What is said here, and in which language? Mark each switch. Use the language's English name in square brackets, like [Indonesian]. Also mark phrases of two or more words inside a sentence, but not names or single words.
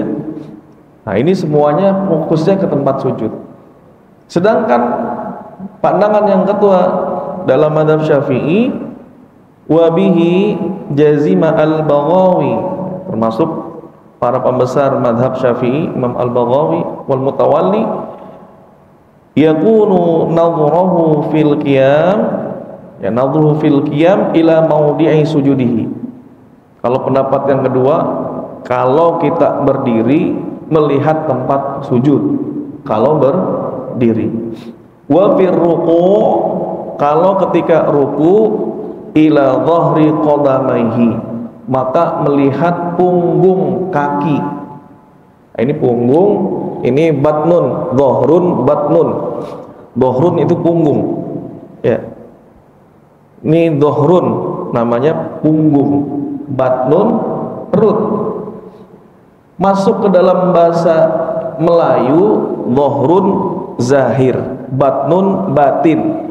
[Indonesian] Nah ini semuanya fokusnya ke tempat sujud. Sedangkan pandangan yang kedua dalam madhab Syafi'i, [Arabic] وبه جزم البغوي, [Indonesian] termasuk para pembesar madhab Syafi'i, [Arabic] الإمام البغوي والمتولي يكون نظره في القيام يا نظره في القيام إلى موضع سجوده. [Indonesian] Kalau pendapat yang kedua, kalau kita berdiri melihat tempat sujud kalau berdiri. [Arabic] وفي الركوع', [Indonesian] kalau ketika ruku [Arabic] إلى ظهر قدميه, [Indonesian] maka melihat punggung kaki. Nah, ini punggung, ini [Arabic] بطن ظهر بطن. [Indonesian] Dhahrun itu punggung. Ya. Ini dhahrun namanya punggung. Batnun perut. Masuk ke dalam bahasa Melayu, dhahrun zahir, batnun batin.